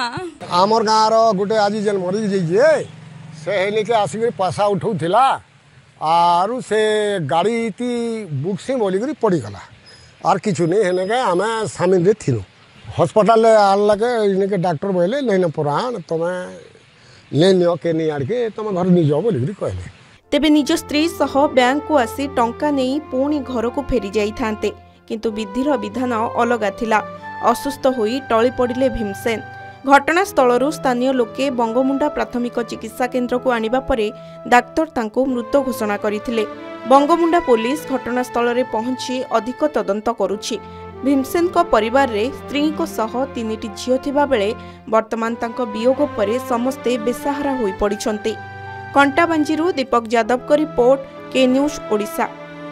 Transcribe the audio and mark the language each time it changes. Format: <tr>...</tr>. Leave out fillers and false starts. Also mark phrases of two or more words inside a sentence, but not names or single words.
<spv>ଆମର ଗାଁ ର ଗୁଟେ ଆଜି ଯେନ ମରି ଯାଇଛେ ସେ ହେଲେ କେ ଆସି ପଇସା ଉଠଉଥିଲା ଆରୁ ସେ ଗାଡ଼ି ଥି ବୁକ୍ ସେ ବୋଲି କରି ପଡ଼ି ଗଲା ଆର କିଛି ନାହିଁ ହେନେ କେ ହାମେ ସାମିଲ ରେ ଥିନୁ ଅସ୍ପତାଲ ଆଲୁ ଲଗେ ଇନେ କେ ଡାକ୍ତର ବୋଲେ ନାହିଁ ନ ପରାନ ତମେ ନେ ନିଅ କେ ନାହିଁ ଆଡ଼ କେ ତମେ ଘର ନି ଯାଅ ବୋଲି କରି କହଲେ।</spv> <or>ତେବେ ନିଜ ସ୍ତ୍ରୀ ସହ ବ୍ୟାଙ୍କ କୁ ଆସି ଟଙ୍କା ନେଇ ପୁଣି ଘର କୁ ଫେରି ଯାଉଥାନ୍ତେ କିନ୍ତୁ ବିଧିର ବିଧାନ ଅଲଗା ଥିଲା। ଅସୁସ୍ଥ ହୋଇ ଢଳି ପଡ଼ିଲେ ଭୀମସେନ। ଘଟଣାସ୍ଥଳ ସ୍ଥାନୀୟ ଲୋକେ ବଙ୍ଗମୁଣ୍ଡା ପ୍ରାଥମିକ ଚିକିତ୍ସା କେନ୍ଦ୍ର କୁ ଆଣିବା ପରେ ଡାକ୍ତର ତାଙ୍କୁ ମୃତ ଘୋଷଣା କରିଥିଲେ। ବଙ୍ଗମୁଣ୍ଡା ପୋଲିସ ଘଟଣାସ୍ଥଳ ରେ ପହଞ୍ଚି ଅଧିକ ତଦନ୍ତ କରୁଛି। ଭୀମସେନ ଙ୍କ ପରିବାର ରେ ସ୍ତ୍ରୀ ଙ୍କ ସହ 3ଟି ଝିଅ ଥିବା ବେଳେ ବର୍ତ୍ତମାନ ତାଙ୍କ ବିୟୋଗ ପରେ ସମସ୍ତେ ବେସାହାରା ହୋଇ ପଡ଼ିଛନ୍ତି। କଣ୍ଟାବାଞ୍ଜିରୁ ଦୀପକ ଯାଦବ ଙ୍କ ରିପୋର୍ଟ କେ ନ୍ୟୁଜ ଓଡ଼ିଶା।</or>